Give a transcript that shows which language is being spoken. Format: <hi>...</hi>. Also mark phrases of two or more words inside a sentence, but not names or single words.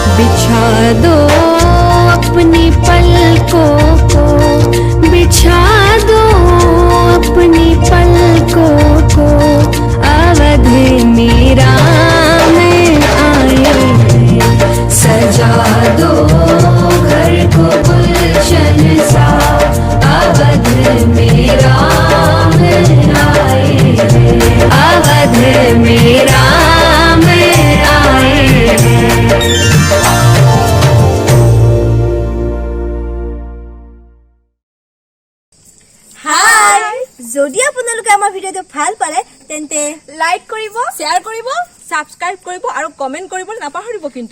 <hi>बिछा दो अपनी पलकों को, बिछा दो अपनी पलकों को, अवध मेरा में आए सजा दो घर को गुलशन सा, अवध मेरा में आए, अवध मेरा में आए।</hi> <as>যদি আপোনালোকে আমাৰ ভিডিঅ'টো ভাল পালে তেন্তে লাইক কৰিব, শ্বেয়াৰ কৰিব, সাবস্ক্ৰাইব কৰিব আৰু কমেন্ট কৰিবলৈ নাপাহৰিব কিন্তু।</as>